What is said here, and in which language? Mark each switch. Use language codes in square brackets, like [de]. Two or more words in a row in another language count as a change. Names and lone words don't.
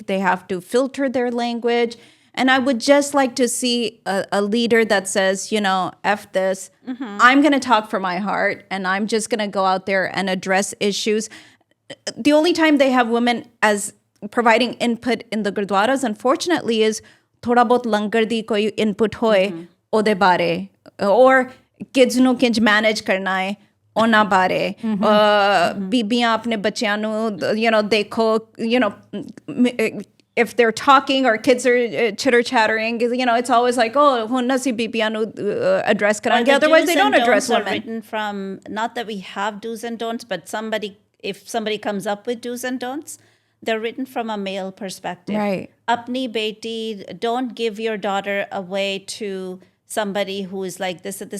[en] They have to filter their language. And I would just like to see a leader that says, F this. I'm going to talk from my heart and I'm just going to go out there and address issues. The only time they have women as providing input in the gurdwaras, unfortunately, is [pa] ਥੋੜ੍ਹਾ ਬਹੁਤ ਲੰਗਰ ਦੀ ਕੋਈ input ਹੋਏ ਓਦੇ ਬਾਰੇ, [en] or kids [pa] ਨੂੰ ਕਿੰਜ ਮੈਨੇਜ ਕਰਨਾ ਹੈ ਉਹਨਾਂ ਬਾਰੇ ਬੀਬੀਆਂ ਆਪਣੇ ਬੱਚਿਆਂ ਨੂੰ ਦੇਖੋ [en] if they're talking or kids are chitter chattering, it's always like, [pa] oh ਹੁਣ ਅਸੀਂ ਬੀਬੀਆਂ ਨੂੰ address [en] Or [pa] ਕਰਾਂਗੇ, [en] the otherwise do's they and don't address don'ts are women. written from, not that we have do's and don'ts, but if somebody comes up with do's and don'ts, they're written from a male perspective. Right. [pa] ਆਪਣੀ ਬੇਟੀ, [en] don't give your daughter away to somebody who is like this and this.